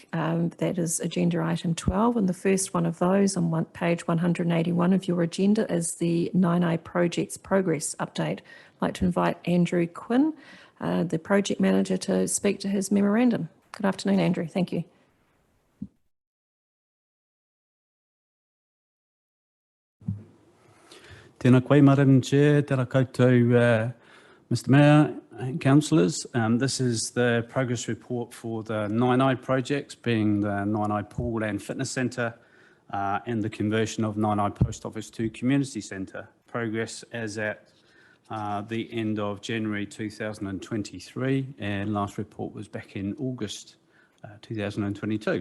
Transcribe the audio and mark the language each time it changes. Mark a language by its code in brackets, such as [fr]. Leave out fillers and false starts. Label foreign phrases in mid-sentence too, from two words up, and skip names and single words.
[en] That is agenda item 12, and the first one of those on page 181 of your agenda is the 9i Projects Progress Update. I'd like to invite Andrew Quinn, the project manager, to speak to his memorandum. Good afternoon, Andrew. Thank you. [mi] Tēnā koe, [en] Madam Chair, [mi] tēnā koutou, [en] Mr Mayor and councillors. This is the progress report for the 9i projects, being the 9i Pool and Fitness Centre and the conversion of 9i Post Office to Community Centre. Progress as at the end of January 2023, and last report was back in August 2022.